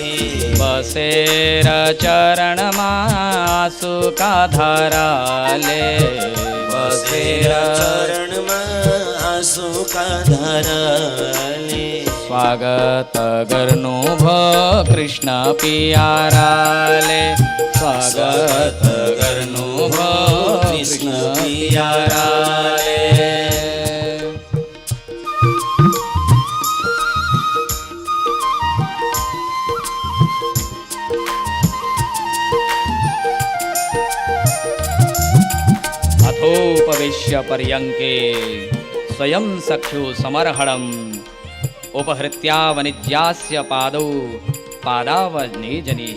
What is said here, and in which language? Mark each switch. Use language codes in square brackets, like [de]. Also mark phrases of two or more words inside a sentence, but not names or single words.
[ne] बसेर चरणमा आँसुका धाराले, बसेर चरणमा आँसुका धाराले स्वागत गर्नु भयो कृष्ण पियाराले, स्वागत गर्नु भयो कृष्ण पियाराले। [sa] अथोपवेश्य पर्यङ्के स्वयं सख्यो समर्हणम् उपहृत्यावनिज्यास्य पादौ पादावनेजनीः